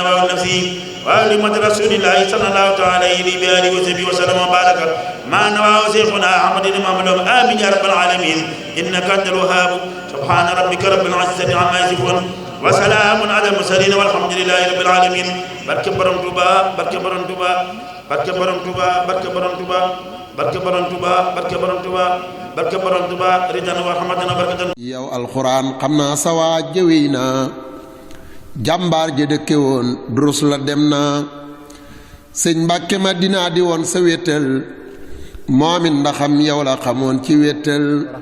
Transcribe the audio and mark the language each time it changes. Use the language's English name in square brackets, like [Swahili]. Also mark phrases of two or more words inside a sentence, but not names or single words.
[Arabic] نواه النفسي وأهل رسول الله صلى الله تعالى عليه وآله وصحبه وسلم وبارك ما نواه شيخنا أحمد بن محمد آمين يا رب العالمين إنك أنت الوهاب سبحان ربك رب العزة عما يصفون وسلام على المرسلين والحمد لله رب العالمين [Wolof] barke borom Touba barke borom Touba barke borom Touba barke borom Touba barke borom Touba barke borom Touba barke borom Touba [Arabic] رضًا ورحمةً بركةً [Wolof] yow alxuraan xam naa sa waa jëwee naa jàmbaar ja dëkke woon durus la dem naa sëñ Mbàkke Madina di woon sa wéttal moomin ndaxam yow la xamoon ci wéttal